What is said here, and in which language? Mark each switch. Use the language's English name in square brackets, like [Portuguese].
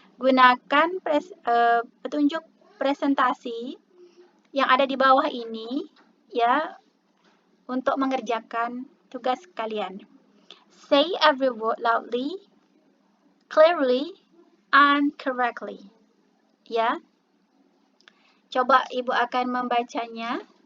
[Indonesian] Gunakan petunjuk presentasi yang ada di bawah ini ya untuk mengerjakan tugas kalian. [English] Say every word loudly, clearly, and correctly. [Indonesian] Ya. Coba Ibu akan membacanya.